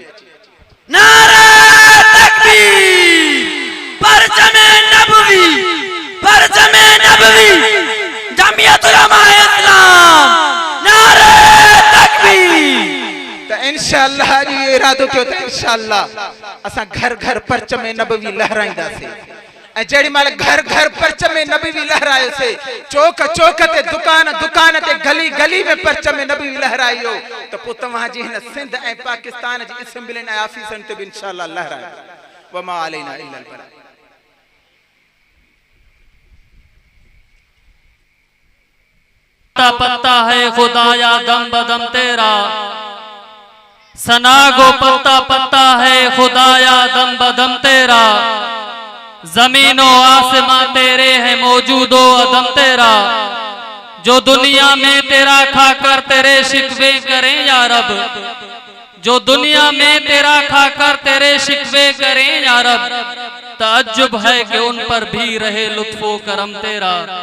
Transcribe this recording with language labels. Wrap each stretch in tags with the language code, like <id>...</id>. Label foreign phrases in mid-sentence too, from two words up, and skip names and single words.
<ur>نعرۂ تکبیر، پرچمِ نبوی، پرچمِ نبوی، جمعیت علما اسلام، نعرۂ تکبیر.</ur> <sd>त इंशाअल्लाह ये इरादो कयो त इंशाअल्लाह असा घर घर परचमे नबवी लहराइंदा से ए जेडी माल घर घर परचमे नबवी लहरायो से चौक चौक ते दुकान दुकान ते गली गली में परचमे नबवी लहरायो त पो तवा जी न सिंध ए पाकिस्तान जी असेंबली ए ऑफिसन ते इंशाअल्लाह लहरायो।</sd> <ar>وما علينا إلا البلاغ.</ar> <ur>پتا ہے خدایا دم بدم تیرا، ثناگو پتا پتا ہے خدایا دم بدم تیرا، زمین و آسماں تیرے ہے موجود و عدم تیرا، جو دنیا میں تیرا کھا کر تیرے شکوے کریں یا رب، جو دنیا میں تیرا کھا کر تیرے شکوے کریں یا رب، تعجب ہے کہ ان پر بھی رہے لطف و کرم تیرا.</ur>